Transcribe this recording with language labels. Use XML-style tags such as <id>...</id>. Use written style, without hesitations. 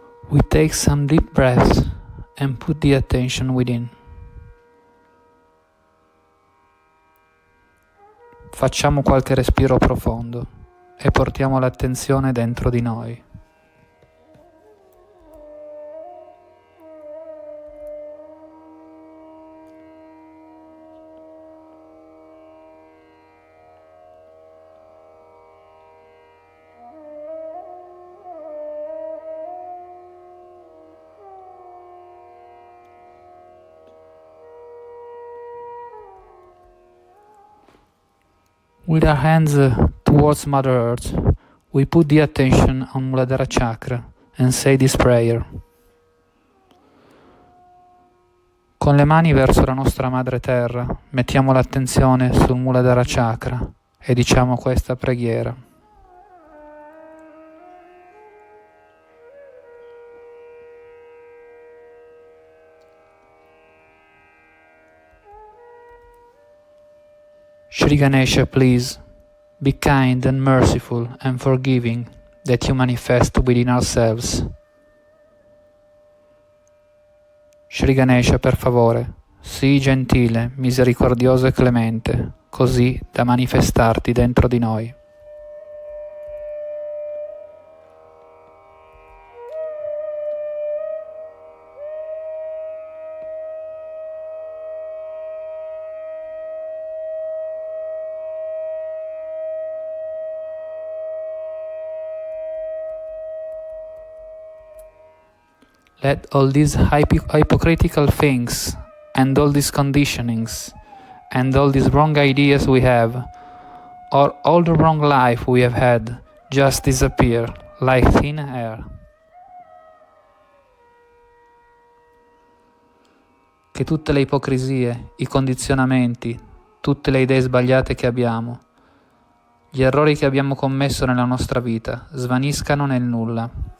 <en>We take some deep breaths and put the attention within.</en> <it>Facciamo qualche respiro profondo e portiamo l'attenzione dentro di noi.</it> <en>With our hands towards Mother Earth, we put the attention on Muladhara Chakra and say this prayer.</en> <it>Con le mani verso la nostra Madre Terra, mettiamo l'attenzione sul Muladhara Chakra e diciamo questa preghiera.</it> <en>Shri Ganesha, please, be kind and merciful and forgiving that you manifest within ourselves.</en> <it>Shri Ganesha, per favore, sii gentile, misericordioso e clemente, così da manifestarti dentro di noi.</it> <en>Let all these hypocritical things and all these conditionings and all these wrong ideas we have, or all the wrong life we have had, just disappear like thin air.</en> <it>Che tutte le ipocrisie, i condizionamenti, tutte le idee sbagliate che abbiamo, gli errori che abbiamo commesso nella nostra vita, svaniscano nel nulla.</it>